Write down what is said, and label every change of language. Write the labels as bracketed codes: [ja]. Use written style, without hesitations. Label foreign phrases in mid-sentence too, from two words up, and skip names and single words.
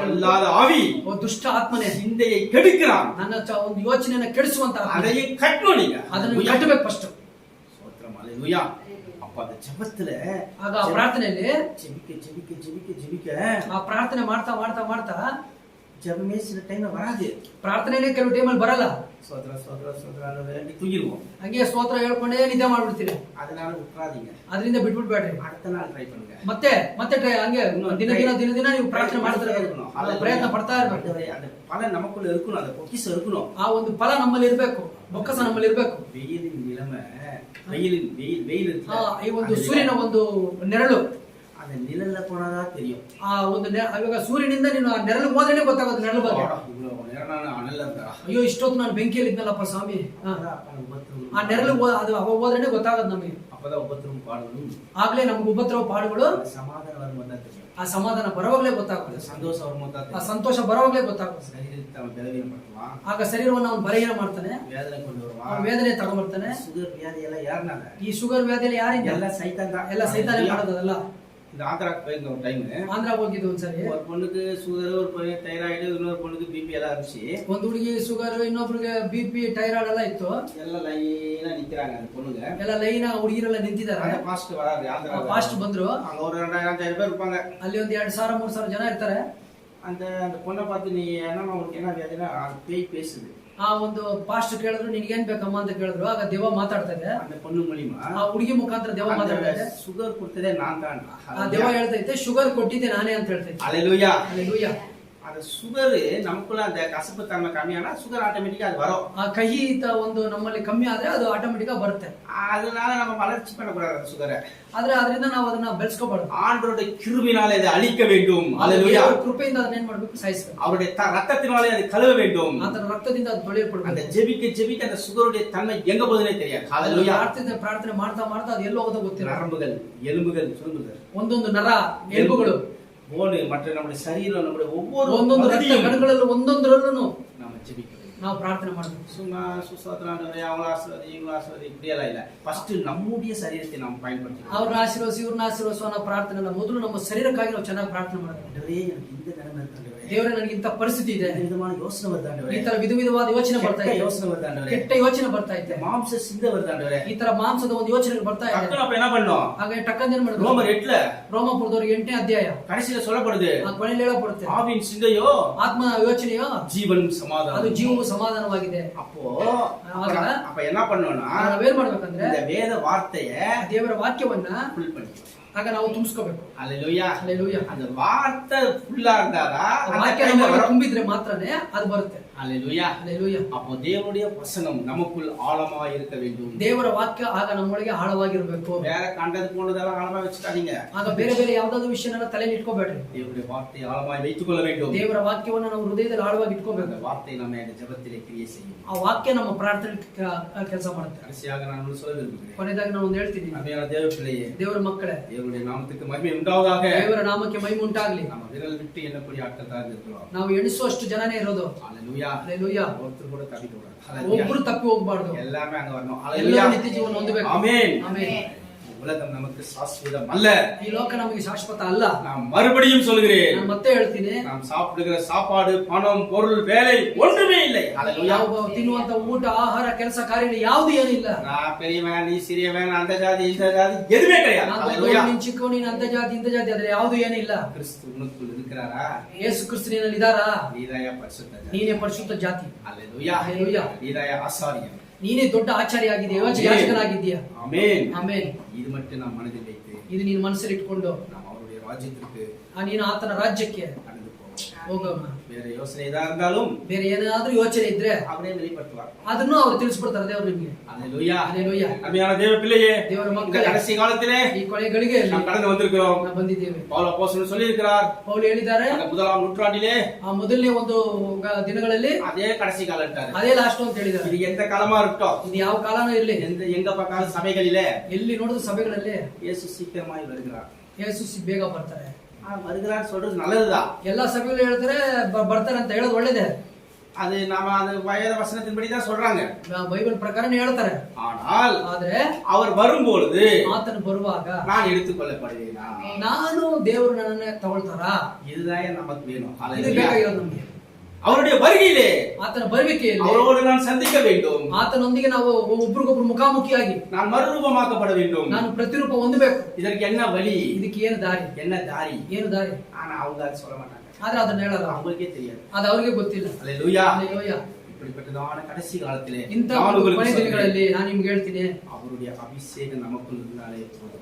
[ta] பொல்லாத ஆவி, [kn] ಓ ದುಷ್ಟ ಆತ್ಮನೆ [ta] சிந்தையை கெடுக்கிறான். [kn] ನನ್ನ ಒಂದು ಯೋಚನೆಯನ್ನ ಕೆಡಿಸುವಂತ [ta] அதையும் கட்டணும் நீங்க. [kn] ಅದನ್ನು ಕಟ್ಟಬೇಕು ಫಸ್ಟ್. [ta] ஸ்தோத்திரம். அல்லேலூயா. அப்ப அந்த ஜெபத்துல [kn] ಆಗ ಆ ಪ್ರಾರ್ಥನೆಯಲ್ಲಿ [ta] ஜெபிக்க ஜெபிக்க ஜெபிக்க ஜெபிக்க [kn] ಆ ಪ್ರಾರ್ಥನೆ ಮಾಡ್ತಾ ಮಾಡ್ತಾ ಮಾಡ್ತಾ [ta] ஜெபமே சில டைம்ல வராது. [kn] ಪ್ರಾರ್ಥನೆನೇ ಕೆಲವು ಟೈಮಲ್ಲಿ ಬರಲ್ಲ. [ta] ஸ்தோத்திர ஸ்தோத்திர ஸ்தோத்திர வேண்டி தூங்கிடுவோம். [kn] ಹಂಗೆ ಸ್ತೋತ್ರ ಹೇಳ್ಕೊಂಡೇ ನಿದ್ದೆ ಮಾಡ್ಬಿಡ್ತೀರಿ. [ta] அதனால விட்டுறாதீங்க. [kn] ಅದರಿಂದ ಬಿಟ್ಬಿಡ್ಬೇಡ್ರಿ. [ta] அடுத்த நாள் ட்ரை பண்ணுங்க. [kn] ಮತ್ತೆ ಹಂಗೆ ದಿನ ದಿನ ನೀವು ಪ್ರಾರ್ಥನೆ ಮಾಡ್ತಾ ಇರಬೇಕು. ಪ್ರಯತ್ನ ಪಡ್ತಾ ಇರಬೇಕು. [ta] அந்த பலன் நமக்குள்ள இருக்கணும், அந்த பொக்கிஷம் இருக்கணும். [kn] ಆ ಒಂದು ಫಲ ನಮ್ಮಲ್ಲಿ ಇರಬೇಕು, ಬೊಕ್ಕಸ ನಮ್ಮಲ್ಲಿ ಇರಬೇಕು. [ta] வெயிலின் நிலைமை, வெயில் [kn] ಈ ಒಂದು ಸೂರ್ಯನ ಒಂದು ನೆರಳು, [ta] அந்த நிழல்ல போனாதா தெரியும். [kn] ಆ ಒಂದು ಇವಾಗ ಸೂರ್ಯನಿಂದ ನೀನು ಆ ನೆರಳು ಹೋದ್ರೆ ಗೊತ್ತಾಗೋದು ನೆರಳು ಬಗ್ಗೆ. ಅನಲ್ಲ ಅಂತ, ಅಯ್ಯೋ ಇಷ್ಟೊತ್ತು ನಾನು ಬೆಂಕಿಯಲ್ಲಿ ಇದ್ನಲ್ಲಪ್ಪ ಸ್ವಾಮಿ, ಆ ನೆರಳು ಅದು ಅವ ಹೋದ್ರೆ ಗೊತ್ತಾಗೋದು ನಮಗೆ. [ta] அப்பதான் உபத்திரவும் பாடுகளும், [kn] ಆಗ್ಲೇ ನಮ್ಗೆ ಉಪದ್ರವ ಪಾಡುಗಳು, [ta] சமாதான வரும்போது தான் தெரியும். [kn] ಆ ಸಮಾಧಾನ ಬರೋವಾಗ್ಲೇ ಗೊತ್ತಾಗುತ್ತೆ. [ta] சந்தோஷம் வரும்போது தான் [kn] ಆ [ta] தெரியும். [kn] ಸಂತೋಷ ಬರೋವಾಗ್ಲೇ ಗೊತ್ತಾಗುತ್ತೆ. [ta] சரீரத்தை அவன் பலவீனப்படுத்துவான். [kn] ಆಗ ಶರೀರವನ್ನು ಅವನು ಬಲಹೀನ ಮಾಡ್ತಾನೆ, [ta] வேதனை கொண்டு வருவான். [kn] ಅವನು ವೇದನೆ ತಗೊಂಡ್ಬರ್ತಾನೆ. [ta] சுகர் வியாதி எல்லாம் யாருனால? [kn] ಈ ಶುಗರ್ ವ್ಯಾಧಿಯಲ್ಲಿ ಯಾರಿಂದ? [ta] எல்லாம் சைத்தான் தான். [kn] ಎಲ್ಲ ಸೈತಾನೆ ಮಾಡೋದಲ್ಲ. [ta] இந்த ஆந்திராக்கு போயிருந்த ஒரு டைம், [kn] ಆಂಧ್ರ ಹೋಗಿದ್ದು ಒಂದ್ಸರಿ. [ta] ஒரு பொண்ணுக்கு சுகர், ஒரு பொண்ணு தைராய்டு, இன்னொரு பொண்ணுக்கு பிபி எல்லாம் இருந்துச்சு. [kn] ಒಂದು ಹುಡುಗಿ ಶುಗರ್, ಇನ್ನೊಬ್ರಿಗೆ ಬಿಪಿ, ಟೈರಾಯ್ಡ್ ಎಲ್ಲ ಇತ್ತು. [ta] எல்லாம் லைனா நிக்கிறாங்க அந்த பொண்ணுங்க. [kn] ಎಲ್ಲ ಲೈನ್ ಹುಡುಗಿರೆಲ್ಲ ನಿಂತಿದ್ದಾರೆ. [ta] அந்த பாஸ்ட் வராரு, ஆந்திரா [kn] ಫಾಸ್ಟ್ ಬಂದ್ರು. [ta] அங்க ஒரு 2000 பேர் இருப்பாங்க. [kn] ಅಲ್ಲಿ ಒಂದು 2000-3000 ಜನ ಇರ್ತಾರೆ. [ta] அந்த பொண்ணை பார்த்து நீ என்னமா உனக்கு என்ன வியாதினா பேய் பேசுது. [kn] ಆ ಒಂದು ಪಾಸ್ಟ್ ಕೇಳಿದ್ರು, ನಿನ್ಗೇನ್ ಬೇಕಮ್ಮ ಅಂತ ಕೇಳಿದ್ರು. ಆಗ ದೇವ ಮಾತಾಡ್ತಾ ಇದೆ. [ta] அந்த பொண்ணு மூலியமா [kn] ಆ ಹುಡುಗಿ ಮುಖಾಂತರ ದೇವ ಮಾತಾಡ್ತಾ ಇದೆ. [ta] சுகர் கொடுத்ததே நான் தான். [kn] ಆ ದೇವ ಹೇಳ್ತೈತೆ, ಶುಗರ್ ಕೊಟ್ಟಿದ್ದೆ ನಾನೇ ಅಂತ ಹೇಳ್ತೈತೆ. [ta] அல்லேலூயா. [kn] ಹಲ್ಲೆಲೂಯಾ. [ta] அந்த சுகர் நமக்குள்ள அந்த கசப்பு தன்மை கம்மியானா சுகர் ஆட்டோமேட்டிக்கா அது வரும். [kn] ಆ ಕಹಿ ಒಂದು ನಮ್ಮಲ್ಲಿ ಕಮ್ಮಿ ಆದ್ರೆ ಅದು ಆಟೋಮೆಟಿಕ್ ಆಗಿ ಬರುತ್ತೆ. [ta] அதனால நம்ம வளர்ச்சி பண்ணக்கூடாது சுகரை. [kn] ಆದ್ರೆ ಅದರಿಂದ ನಾವು ಅದನ್ನ ಬೆಳೆಸ್ಕೋಬಾರ್ದು. [ta] ஆண்டவருடைய கிருபையினாலே அதை அழிக்க வேண்டும். அல்லேலூயா. [kn] ಕೃಪೆಯಿಂದ ಅದನ್ನ ಏನ್ ಮಾಡ್ಬೇಕು? ಸಾಯಿಸಬೇಕು. [ta] அவருடைய ரத்தத்தினாலே அதை கழுவ வேண்டும். [kn] ಆತನ ರಕ್ತದಿಂದ ಅದು ತೊಳೆಯಲ್ಪಡಬೇಕು. [ta] அந்த ஜெபிக்க அந்த சுகருடைய தன்மை எங்க போகுதுனே தெரியாது. அல்லேலூயா. [kn] ಪ್ರಾರ್ಥನೆ ಮಾಡ್ತಾ ಮಾಡ್ತಾ ಅದು ಎಲ್ಲೋ ಹೋಗೋದು ಗೊತ್ತಿಲ್ಲ. [ta] நரம்புகள், எலும்புகள், சுருங்குகள், [kn] ಒಂದೊಂದು ನರ, ಎಲುಬುಗಳು, [ta] போன், மற்ற நம்முடைய சரீரம், நம்முடைய ஒவ்வொரு [kn] ಒಂದೊಂದು ರಕ್ತ ಕಣಗಳಲ್ಲೂ ಒಂದೊಂದರಲ್ಲೂ [ta] நாம ஜெபிக்கணும். [kn] ನಾವು ಪ್ರಾರ್ಥನೆ ಮಾಡಬೇಕು. [ta] சும்மா சுஸ்தோத்திராண்டவரே அவங்க ஆசீர்வாதி இவங்க ஆசீர்வாதி இப்படியெல்லாம் இல்ல. ஃபர்ஸ்ட் நம்முடைய சரீரத்தை நாம் பயன்படுத்தணும். [kn] ಅವ್ರನ್ನ ಆಶೀರ್ವದಿಸಿ ಇವ್ರನ್ನ ಆಶೀರ್ವದಿಸೋ ಅನ್ನೋ ಪ್ರಾರ್ಥನೆ ಅಲ್ಲ. ಮೊದಲು ನಮ್ಮ ಶರೀರಕ್ಕಾಗಿ ನಾವು ಚೆನ್ನಾಗಿ ಪ್ರಾರ್ಥನೆ ಮಾಡಬೇಕು. [ta] ஆண்டவரே எனக்கு இந்த நிலைமை இருக்கு. [kn] ದೇವರೇ ನನಗೆ ಇಂಥ ಪರಿಸ್ಥಿತಿ ಇದೆ, [ta] இந்த விதமான யோசனை வருது ஆண்டவரே. [kn] ಈ ತರ ವಿಧವಾದ ಯೋಚನೆ ಬರ್ತಾ ಇದೆ, [ta] யோசனை வருது ஆண்டவரே. [kn] ಕೆಟ್ಟ ಯೋಚನೆ ಬರ್ತಾ ಇದೆ, [ta] மாம்ச சிந்தை வருது ஆண்டவரே. [kn] ಈ ತರ ಮಾಂಸದ ಒಂದು ಯೋಚನೆ ಬರ್ತಾ ಇದೆ. [ta] டக்குனு அப்ப என்ன பண்ணோம்? [kn] ಹಾಗೆ ಟಕ್ಕಂತ ಏನ್ ಮಾಡಿದ್ರು? [ta] ரோமர் 8ல [kn] ರೋಮಾಪುರದವರಿಗೆ 8ನೇ ಅಧ್ಯಾಯ [ta] கடைசில சொல்லப்படுது, [kn] ಆ ಕೊನೆಯಲ್ಲಿ ಹೇಳப்படுತ್ತೆ, [ta] ஆவின் சிந்தையோ [kn] ಆತ್ಮ ಯೋಚನೆಯೋ [ta] ஜீவனும் சமாதானம். [kn] ಅದು ಜೀವವು ಸಮಾಧಾನವಾಗಿದೆ. [ta] அப்ப என்ன பண்ணோம்னா [kn] ನಾವೇನ್ ಮಾಡ್ಬೇಕಂದ್ರೆ [ta] இந்த வேத வார்த்தைய [kn] ದೇವರ ವಾಕ್ಯವನ್ನ [ta] ಫುಲ್ பண்ணிக்கணும். [kn] ಆಗ ನಾವು ತುಂಬಿಸ್ಕೋಬೇಕು. [ta] அல்லேலூயா. [kn] ಹಲ್ಲೆಲೂಯಾ. [ta] அந்த வார்த்தை ஃபுல்லா இருந்தாதான் [kn] ವಾಕ್ಯ ನಮ್ಮಲ್ಲಿ ತುಂಬಿದ್ರೆ ಮಾತ್ರನೇ ಅದು ಬರುತ್ತೆ. [ta] ஹalleluya. [kn] Hallelujah. [ta] அப்போ தேவனுடைய வசனம் நமக்குள் ஆழமாய் இருக்க வேண்டும். [kn] ದೇವರ ವಾಕ್ಯ ಆಗ ನಮ್ಮೊಳಗೆ ಆಳವಾಗಿರಬೇಕು. [ta] வேற கண்டது போனதெல்லாம் ஆழமா வச்சுட்டாதீங்க. [kn] ಆಗ ಬೇರೆ ಬೇರೆ ಯಾವುದಾದ್ರೂ ವಿಷಯನ ತಲೆಯಲ್ಲಿ ಇಟ್ಕೋಬೇಡ್ರಿ. [ta] தேவனுடைய வார்த்தையை ஆழமாய் வைத்துக்கொள்ள வேண்டும். [kn] ದೇವರ ವಾಕ್ಯವನ್ನು ನಾವು ಹೃದಯದಲ್ಲಿ ಆಳವಾಗಿ ಇಟ್ಕೋಬೇಕು. [ta] அந்த வார்த்தை நம்ம ஜெபத்திலே கிரியை செய்யும். [kn] ಆ ವಾಕ್ಯ ನಮ್ಮ ಪ್ರಾರ್ಥನೆಯಲ್ಲಿ ಕೆಲಸ ಮಾಡುತ್ತೆ. [ta] கடைசியாக நான் ஒன்று சொல்ல விரும்புகிறேன். [kn] ಕೊನೆಯದಾಗಿ ನಾನು ಒಂದು ಹೇಳ್ತೀನಿ. [ta] அருமையான தேவ பிள்ளையே, [kn] ದೇವರ ಮಕ್ಕಳೇ, [ta] தேவனுடைய நாமத்துக்கு மகிமை உண்டாவதாக. [kn] ದೇವರ ನಾಮಕ್ಕೆ ಮಹಿಮೆ ಉಂಟಾಗಲಿ. [ta] நம்ம விரல் விட்டு எண்ணக்கூடிய ஆட்கள் தான் இருக்கிறோம். [kn] ನಾವು ಎಣಿಸುವಷ್ಟು ಜನನೇ ಇರೋದು. [ta] ஹalleluya. [kn] ಹalleluya. [ta] ஒருத்தர் கூட தப்பி போறாங்க. [kn] ಒಬ್ಬರು ತಪ್ಪಿ ಹೋಗಬಾರದು. [ta] எல்லாமே அங்க வரணும். [kn] ಎಲ್ಲರೂ [ta] ஹalleluya. [kn] ನಿತ್ಯ ಜೀವನ ಹೊಂದಬೇಕು. [ta] ஆமென். [kn] ಆಮೆನ್. [ta] உலகம் நமக்கு சாஸ்வதம் அல்ல. [kn] ಈ ಲೋಕ ನಮಗೆ ಶಾಶ್ವತ ಅಲ್ಲ. [ta] நான் மறுபடியும் சொல்கிறேன். [kn] ನಾನು ಮತ್ತೆ ಹೇಳ್ತೀನಿ, [ta] நாம் சாப்பிடுகிற சாப்பாடு, பணம், பொருள், வேலை ஒன்றுமே இல்லை. ஹalleluya. [kn] ಯಾವ ತಿನ್ನುವಂತ ಊಟ, ಆಹಾರ, ಕೆಲಸ ಕಾರ್ಯಗಳು ಯಾವುದು ಏನಿಲ್ಲ. [ta] நான் பெரியவன், நீ சிறியவன், அந்த ஜாதி இந்த ஜாதி எதுவுமே கிடையாது. ஹalleluya. [kn] ನೀನು ಚಿಕ್ಕವ, ನೀನು ಅಂತ ಜಾತಿ ಇಂತ ಜಾತಿ ಅದ್ರೆ ಯಾವುದು ಏನಿಲ್ಲ. [ta] கிறிஸ்து உனக்குள் இருக்கிறாரா? [kn] ಯೇಸು ಕ್ರಿಸ್ತ ನಿನ್ನಲ್ಲಿ ಇದ್ದಾರಾ? [ta] நீதாய பரிசுத்த ஜாதி. [kn] ನೀನೇ ಪರಿಶುದ್ಧ ಜಾತಿ. [ta] ஹalleluya. ஹalleluya. நீதாய ஆசாரியன். [kn] ನೀನೇ ದೊಡ್ಡ ಆಚಾರ್ಯ ಆಗಿದೆಯಾ, ಯಾಜಕನಾಗಿದ್ದೀಯಾ. [ta] ஆமென். [kn] ಆಮೆನ್. [ta] இது மட்டும் நாம் மனதில் வைத்து [kn] ಇದು ನೀನು ಮನಸ್ಸಲ್ಲಿ ಇಟ್ಕೊಂಡು [ta] நாம் அவருடைய ராஜ்யத்திற்கு [kn] ನೀನು ಆತನ ರಾಜ್ಯಕ್ಕೆ [ta] கடந்து போவோம். [kn] ಹೋಗೋಣ. [ta] வேற யோசனை ஏதா இருந்தாலும் [kn] ಬೇರೆ ಏನಾದ್ರೂ ಯೋಚನೆ ಇದ್ರೆ [ta] அவரே வெளிப்படுத்துவார். [kn] ಅದನ್ನು ಅವ್ರು ತಿಳಿಸ್ಬಿಡ್ತಾರೆ ದೇವರು ನಿಮ್ಗೆ. [ta] ஹalleluya. [kn] ಹalleluya. [ta] அருமையான தேவ பிள்ளையே, [kn] ದೇವರ [ta] இந்த [kn] ಮಕ್ಕಳೇ, [ta] கடைசி காலத்திலே [kn] ಈ ಕೊನೆಗಳಿಗೆ [ta] நாம் கடந்து வந்திருக்கிறோம். [kn] ನಾವು ಬಂದಿದ್ದೇವೆ. [ta] பவுல் அப்போஸ்தலன் சொல்லி இருக்கிறார், [kn] ಪೌಲು ಹೇಳಿದ್ದಾರೆ, [ta] அந்த முதலாம் நூற்றாண்டிலே [kn] ಆ ಮೊದಲನೇ ಒಂದು ದಿನಗಳಲ್ಲಿ [ta] அதே கடைசி காலம் இருக்காரு. [kn] ಅದೇ ಲಾಸ್ಟ್ ಅಂತ ಹೇಳಿದ್ದಾರೆ. [ta] இது எந்த காலமா இருக்கட்டும், [kn] ಇದು ಯಾವ ಕಾಲನೂ ಇರ್ಲಿ, [ta] எங்க பார்த்தாலும் சபைகளிலே [kn] ಎಲ್ಲಿ ನೋಡಿದ್ರು ಸಭೆಗಳಲ್ಲಿ [ta] இயேசு சீக்கிரமாய் வருகிறார். [kn] ಯೇಸು ಬೇಗ ಬರ್ತಾರೆ. [ta] வருகிறார் சொல்றது நல்லதுதான். [kn] ಎಲ್ಲಾ ಸಭೆಗಳು ಹೇಳ್ತಾರೆ ಬರ್ತಾರೆ ಅಂತ ಹೇಳೋದು ಒಳ್ಳೇದೇ. [ta] அது நாம அது வேத வசனத்தின்படி தான் சொல்றாங்க. [kn] ಬೈಬಲ್ ಪ್ರಕಾರನೇ ಹೇಳ್ತಾರೆ. [ta] ஆனால் [kn] ಆದ್ರೆ [ta] அவர் வரும்பொழுது [kn] ಆತನು ಬರುವಾಗ [ta] நான் எடுத்துக்கொள்ளப்படுவேனா? [kn] ನಾನು ದೇವರು ನನ್ನನ್ನೇ ತಗೊಳ್ತಾರಾ? [ta] இதுதான் நமக்கு வேணும். [kn] ಇದು [ta] ஹalleluya. [kn] ಬೇಕಾಗಿರೋದು ನಮ್ಗೆ. [ta] அவருடைய வருகையிலே [kn] ಆತನ ಬರುವಿಕೆಯಲ್ಲಿ [ta] அவரோடு நான் சந்திக்க வேண்டும். [kn] ಆತನೊಂದಿಗೆ ನಾವು ಒಬ್ರಿಗೊಬ್ರು ಮುಖಾಮುಖಿಯಾಗಿ [ta] நான் மறுரூபமாக்கப்பட வேண்டும். [kn] ನಾನು ಪ್ರತಿರೂಪ ಹೊಂದಬೇಕು. [ta] இதற்கு என்ன வழி, [kn] ಇದಕ್ಕೆ ಏನು ದಾರಿ, [ta] என்ன தாரி? [kn] ಏನು ದಾರಿ? [ta] ஆனா அவங்க அதை சொல்ல மாட்டாங்க. [kn] ಆದ್ರೆ ಅದನ್ನ ಹೇಳಲ್ಲ, [ta] அவங்களுக்கே தெரியாது. [kn] ಅದು ಅವ್ರಿಗೆ ಗೊತ್ತಿಲ್ಲ. [ta] ஹalleluya. [kn] ಹalleluya. [ta] இப்படிப்பட்டதான கடைசி காலத்திலே [kn] ಇಂಥ [ta] நான் [kn] ಕೊನೆ [ta] உங்களுக்கு சொல்றேன், [kn] ದಿನಗಳಲ್ಲಿ ನಾನು ನಿಮ್ಗೆ ಹೇಳ್ತೀನಿ, [ta] அவருடைய அபிஷேகம் நமக்குள் இருந்தாலே போதும்.